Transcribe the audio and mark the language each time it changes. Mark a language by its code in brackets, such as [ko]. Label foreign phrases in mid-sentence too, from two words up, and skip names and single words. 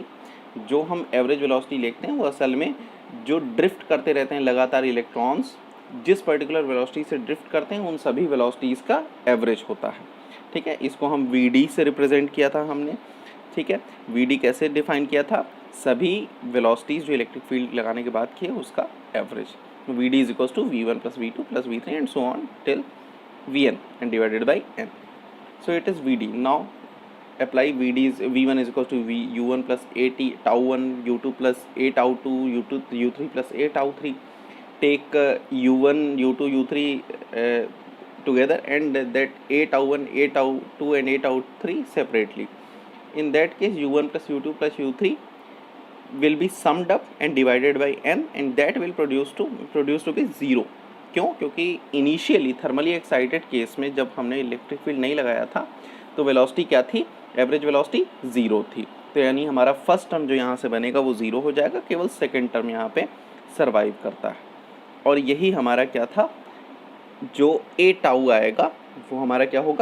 [hi] जो हम [en] average velocity [hi] लिखते हैं वो असल में जो ड्रिफ्ट करते रहते हैं लगातार इलेक्ट्रॉन्स, जिस [en] particular velocity [hi] से ड्रिफ्ट करते हैं, उन सभी वेलोसिटीज़ का एवरेज होता है। ठीक है, इसको हम VD से रिप्रेजेंट किया था हमने। ठीक है, VD कैसे डिफाइन किया था? सभी वेलोसिटीज़ जो [en] electric field [hi] लगाने के बाद की है उसका एवरेज। [en] Vd is equals to V1 plus V2 plus V3 and so on till Vn and divided by n. So it is Vd. Now apply Vd is V1 is equals to U1 plus A tau 1, U2 plus A tau 2, U3 plus A tau 3. Take U1, U2, U3 together and that A tau 1, A tau 2 and A tau 3 separately. In that case U1 plus U2 plus U3 will be summed up and divided by n and that will produce to be 0. [hi] क्यों? क्योंकि [en] initially thermally excited case [hi] में जब हमने [en] electric field [hi] नहीं लगाया था तो वेलोसिटी क्या थी? [en] average velocity [hi] 0 थी. तो यानी हमारा [en] first term [hi] जो यहाँ से बनेगा वो 0 हो जाएगा, केवल [en] second term [hi] यहाँ पे सर्वाइव करता है. और यही हमारा क्या था, जो ए टाउ आएगा वो हमारा क्या होगा?